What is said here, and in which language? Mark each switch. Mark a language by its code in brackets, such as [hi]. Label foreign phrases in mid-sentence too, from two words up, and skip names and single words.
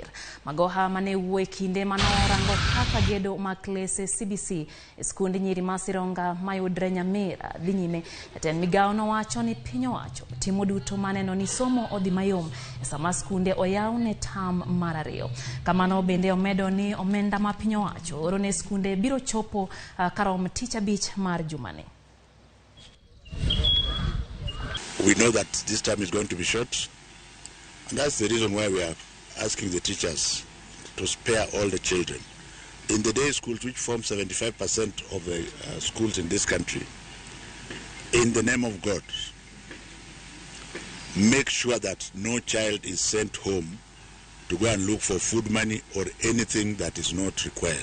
[luo] Magoha mane wuoyo kinde manorango kaka gedo mag klese CBC e skunde nyiri masironga mayudre Nyamira dhi nyime. Jatend migao nowacho ni piny owacho timo duto maneno ni somo odhi mayom e sama skunde oyaw ne tam mar 2. Kamano bende omedo ni omenda ma piny owacho oro ne skunde biro chopo karom tich abich mar jumani. [en] We know that this time is going to be short, and that's the reason why we are asking the teachers to spare all the children. In the day schools, which form 75% of the schools in this country, in the name of God, make sure that no child is sent home to go and look for food money or anything that is not required.